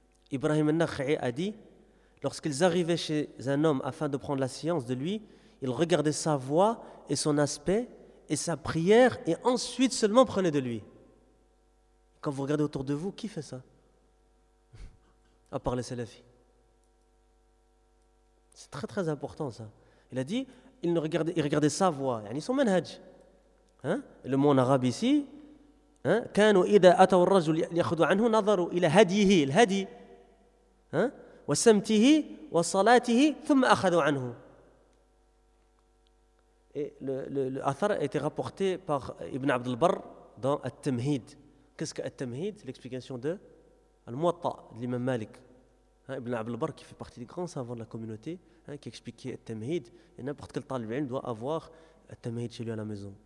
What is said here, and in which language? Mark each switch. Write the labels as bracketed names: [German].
[French] Ibrahim al-Nakhai a dit, lorsqu'ils arrivaient chez un homme afin de prendre la science de lui, ils regardaient sa voix et son aspect et sa prière et ensuite seulement prenaient de lui. Quand vous regardez autour de vous, qui fait ça? À part les salafis. C'est très très important ça. Il a dit, ils regardaient sa voix, yani son manhaj. Hein? Le mot en arabe ici, [Arabic] كانوا إذا أتوا الرجل يأخذوا عنه نظروا إلى هديه الهدي وسمته وصلاته ثم أخذوا عنه. [French] Et le athar a été rapporté par Ibn Abd al-Barr dans At-Tamhid. Qu'est-ce que At-Tamhid? L'explication de Al-Muwatta de l'imam Malik. Ibn Abd al-Barr, qui fait partie des grands savants de la communauté, qui expliquait At-Tamhid, et n'importe quel talib ilm doit avoir At-Tamhid chez lui à la maison.